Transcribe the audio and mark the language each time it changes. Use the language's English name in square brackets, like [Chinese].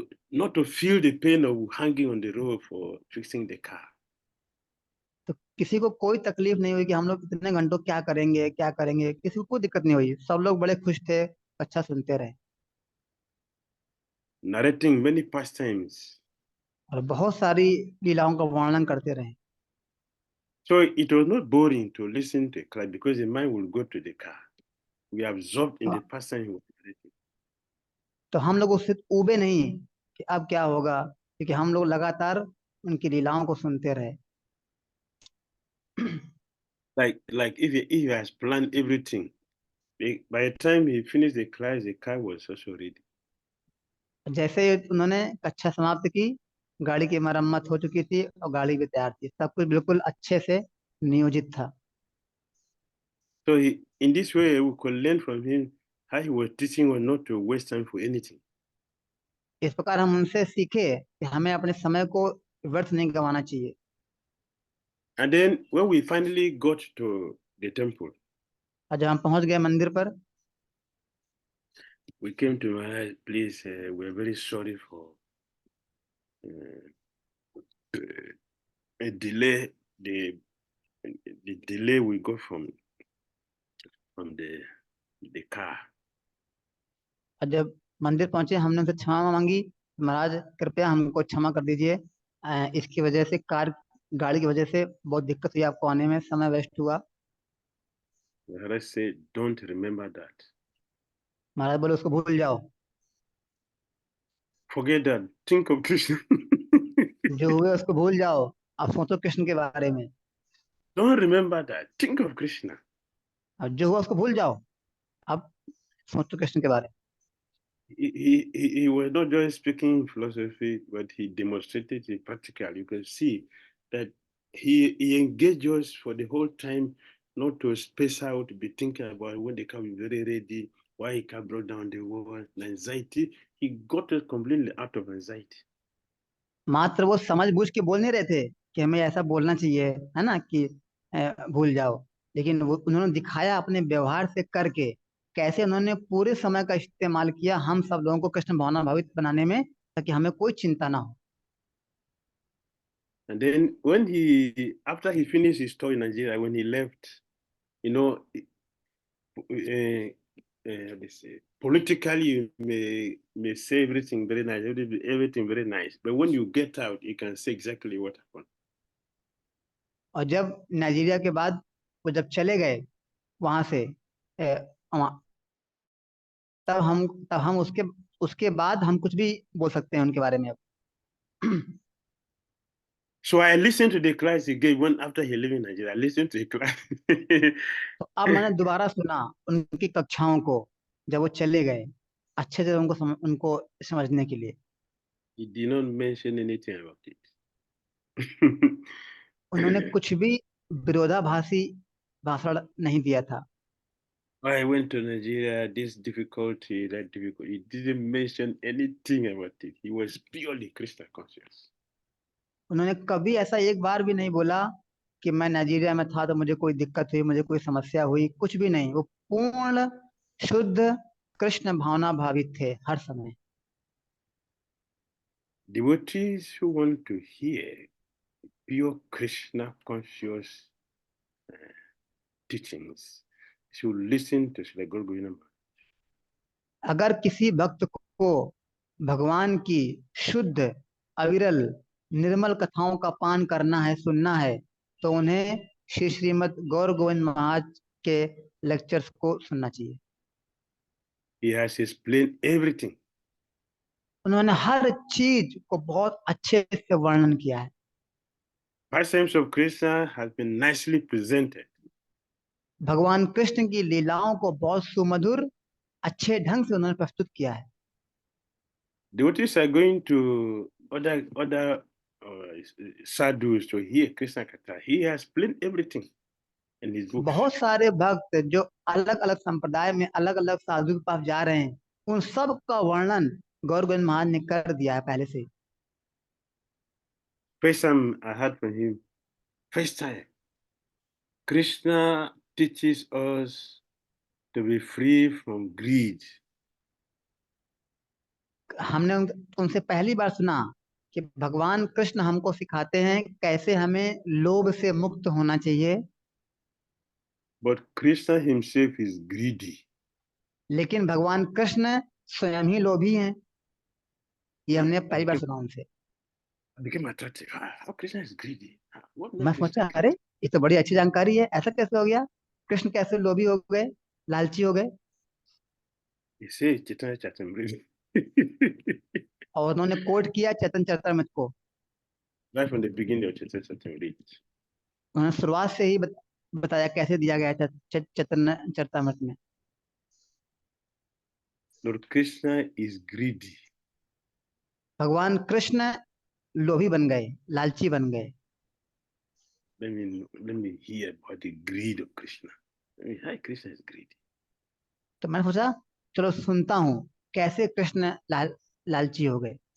[English] Not to feel the pain of hanging on the road for fixing the car. [Hindi] तो किसी को कोई तकलीफ नहीं हुई कि हम लोग इतने घंटों क्या करेंगे क्या करेंगे, किसी को कोई दिक्कत नहीं हुई, सब लोग बड़े खुश थे, अच्छा सुनते रहे। [English] Narrating many pastimes. [Hindi] और बहुत सारी लीलाओं का वर्णन करते रहे। [English] So it was not boring to listen to a class because the mind will go to the car. We are absorbed in [Hindi] तो, [English] the pastime he was narrating. [Hindi] तो हम लोग उससे ऊबे नहीं कि अब क्या होगा, क्योंकि हम लोग लगातार उनकी लीलाओं को सुनते रहे। [English] Like if he has planned everything, by the time he finished the class, the car was also ready. [Hindi] जैसे ही उन्होंने कक्षा समाप्त की, गाड़ी की मरम्मत हो चुकी थी और गाड़ी भी तैयार थी, सब कुछ बिल्कुल अच्छे से नियोजित था। [English] So in this way, we could learn from him how he was teaching us not to waste time for anything. [Hindi] इस प्रकार हम उनसे सीखे कि हमें अपने समय को व्यर्थ नहीं गंवाना चाहिए। [English] And then when we finally got to the temple, [Hindi] और जब हम पहुंच गए मंदिर पर, [English] we came to Maharaj, please, we're very sorry for uh, a delay, the delay we got from the car. [Hindi] और जब मंदिर पहुंचे हमने उनसे क्षमा मांगी, महाराज कृपया हमको क्षमा कर दीजिए, इसकी वजह से गाड़ी की वजह से बहुत दिक्कत हुई, आपको आने में समय वेस्ट हुआ। [English] Maharaj said, don't remember that. [Hindi] महाराज बोले उसको भूल जाओ, [English] Forget that. Think of Krishna. [Hindi] जो हुए उसको भूल जाओ, आप सोचो कृष्ण के बारे में। [English] Don't remember that. Think of Krishna. [Hindi] और जो हुआ उसको भूल जाओ, आप सोचो कृष्ण के बारे में। [English] He was not just speaking philosophy, but he demonstrated it practically. You can see that he engaged us for the whole time, not to space out, be thinking about when the car will be very ready, why he can brought down the wall, anxiety. He got us completely out of anxiety. [Hindi] मात्र वो समझ बूझ के बोल नहीं रहे थे कि हमें ऐसा बोलना चाहिए, है ना, कि भूल जाओ, लेकिन वो उन्होंने दिखाया अपने व्यवहार से करके, कैसे उन्होंने पूरे समय का इस्तेमाल किया हम सब लोगों को कृष्ण भावना भावित बनाने में, ताकि हमें कोई चिंता ना हो। [English] And then after he finished his tour in Nigeria, when he left, you know, how they say, politically you may say everything very nice, everything very nice, but when you get out, you can say exactly what happened. [Hindi] और जब Nigeria के बाद वो जब चले गए वहां से, तब हम उसके उसके बाद हम कुछ भी बोल सकते हैं उनके बारे में अब। [English] So I listened to the class he gave when after he left in Nigeria. I listened to the class. [Hindi] तो अब मैंने दोबारा सुना उनकी कक्षाओं को जब वो चले गए, अच्छे से उनको समझने के लिए। [English] He did not mention anything about it. [Hindi] उन्होंने कुछ भी विरोधाभासी भाषण नहीं दिया था। [English] I went to Nigeria, this difficulty, that difficulty. He didn't mention anything about it. He was purely Christian conscious. [Hindi] उन्होंने कभी ऐसा एक बार भी नहीं बोला कि मैं नाइजीरिया में था तो मुझे कोई दिक्कत हुई, मुझे कोई समस्या हुई, कुछ भी नहीं। वो पूर्ण शुद्ध कृष्ण भावना भावित थे हर समय। [English] Devotees who want to hear pure Krishna conscious teachings should listen to Srila Guru Govinda Maharaj. [Hindi] अगर किसी भक्त को भगवान की शुद्ध अविरल निर्मल कथाओं का पान करना है, सुनना है, तो उन्हें श्री श्रीमद् गौर गोविंद महाराज के लेक्चर्स को सुनना चाहिए। [English] He has explained everything. [Hindi] उन्होंने हर चीज को बहुत अच्छे से वर्णन किया है। [English] Pastimes of Krishna has been nicely presented. [Hindi] भगवान कृष्ण की लीलाओं को बहुत सुमधुर अच्छे ढंग से उन्होंने प्रस्तुत किया है। [English] Devotees are going to other sadhus to hear Krishna Katha. He has explained everything in his books. [Hindi] बहुत सारे भक्त जो अलग अलग संप्रदाय में अलग अलग साधु के पास जा रहे हैं, उन सब का वर्णन गौर गोविंद महाराज ने कर दिया है पहले से। [English] First time I heard from him, first time, Krishna teaches us to be free from greed. [Hindi] हमने उनसे पहली बार सुना कि भगवान कृष्ण हमको सिखाते हैं कैसे हमें लोभ से मुक्त होना चाहिए। [English] But Krishna himself is greedy. [Hindi] लेकिन भगवान कृष्ण स्वयं ही लोभी हैं। ये हमने पहली बार सुना उनसे। [English] I became attracted. How Krishna is greedy? What [Hindi] मैं [English] makes [Hindi] सोचा, [English] Krishna [Hindi] अरे [English] greedy? [Hindi] ये तो बड़ी अच्छी जानकारी है, ऐसा कैसे हो गया? कृष्ण कैसे लोभी हो गए, लालची हो गए? [English] He says Chaitanya Charitamrita. [Hindi] और उन्होंने कोट किया चैतन्य चरितामृत को। [English] Right from the beginning of Chaitanya Charitamrita. [Hindi] उन्होंने शुरुआत से ही बताया कैसे दिया गया है चैतन्य चरितामृत में। [English] Lord Krishna is greedy. [Hindi] भगवान कृष्ण लोभी बन गए, लालची बन गए। [English] Let me hear about the greed of Krishna. How Krishna is greedy. [Hindi] तो मैंने सोचा चलो सुनता हूँ कैसे कृष्ण लालची हो गए।